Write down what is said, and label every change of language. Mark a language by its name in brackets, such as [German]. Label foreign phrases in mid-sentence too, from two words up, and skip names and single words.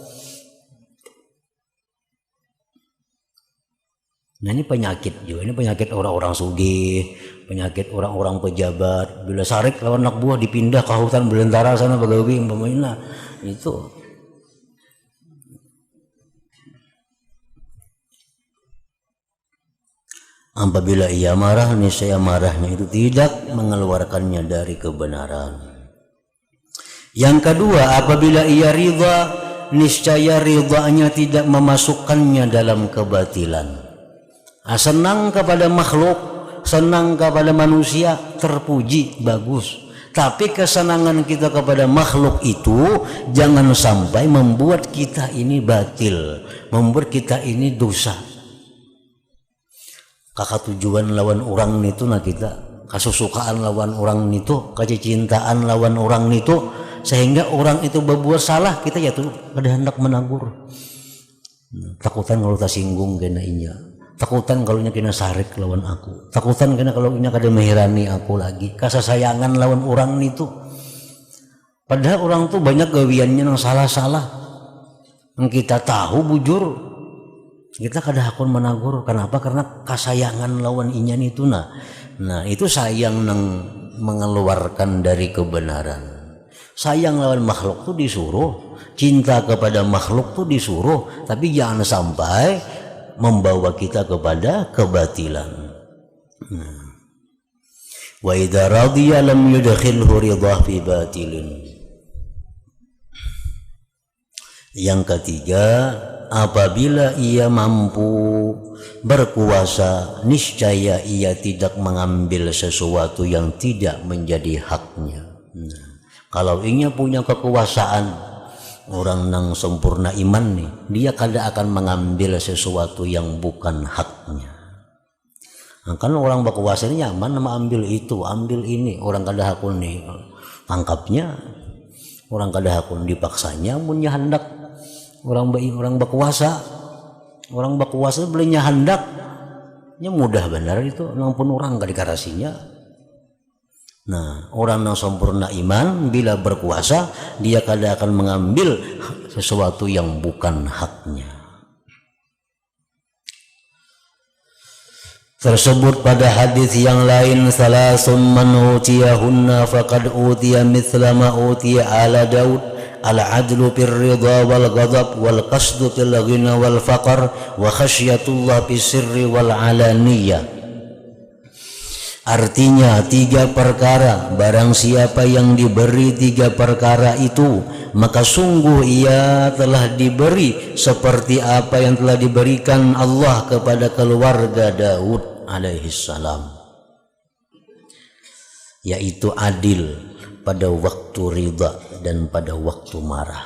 [Indonesian] Nah ini penyakit juga, ini penyakit orang-orang sugih, penyakit orang-orang pejabat. [Banjar] Bila sarik lawan anak buah dipindah ke hutan belantara sana bagawi umpamanya itu. [Indonesian] Apabila ia marah, niscaya marahnya itu tidak mengeluarkannya dari kebenaran. Yang kedua, apabila ia ridha, niscaya ridhanya tidak memasukkannya dalam kebatilan. Senang kepada makhluk, senang kepada manusia, terpuji, bagus. Tapi kesenangan kita kepada makhluk itu jangan sampai membuat kita ini batil, membuat kita ini dosa. [Banjar] Kakak tujuan lawan orang itu nah kita, kasusukaan lawan orang itu, kecintaan lawan orang itu, sehingga orang itu berbuat salah kita ya tuh ada hendak menegur. Takutan kalau tersinggung kena inya. Takutan kalau nya kena sarik lawan aku. Takutan kena kalau nya kada mehirani aku lagi. Kasasayangan lawan orang itu. Padahal orang tuh banyak gawiannya yang salah-salah. Yang kita tahu bujur. Kita kada hakun menagur. Kenapa? Karena kasayangan lawan inya itu nah itu sayang nang mengeluarkan dari kebenaran. [Indonesian] Sayang lawan makhluk tuh disuruh. Cinta kepada makhluk tuh disuruh. Tapi jangan sampai membawa kita kepada kebatilan. [Arabic] وإذا رضي لم يدخله رضا في باطل. [Indonesian] Yang ketiga, apabila ia mampu berkuasa, niscaya ia tidak mengambil sesuatu yang tidak menjadi haknya. [Banjar] Kalau ia punya kekuasaan, orang nang sempurna iman nih, dia kada akan mengambil sesuatu yang bukan haknya. Nah, kan orang berkuasa ini nyaman nama ambil itu, ambil ini, orang kada hakun nih tangkapnya, orang kada hakun dipaksanya, punya hendak orang berkuasa belinya hendaknya mudah benar itu, nampun orang kada dikarasinya. Nah, orang yang sempurna iman bila berkuasa dia kada akan mengambil sesuatu yang bukan haknya. [Indonesian] Tersebut pada hadis yang lain, [Arabic] ثلاث من أوتيهن فقد أوتي مثل ما أوتي آل داود العدل في الرضا والغضب والقصد في الغنى والفقر وخشية الله في السر والعلانية. [Indonesian] Artinya 3 perkara, barang siapa yang diberi 3 perkara itu, maka sungguh ia telah diberi seperti apa yang telah diberikan Allah kepada keluarga Daud alaihissalam, yaitu adil pada waktu ridha dan pada waktu marah.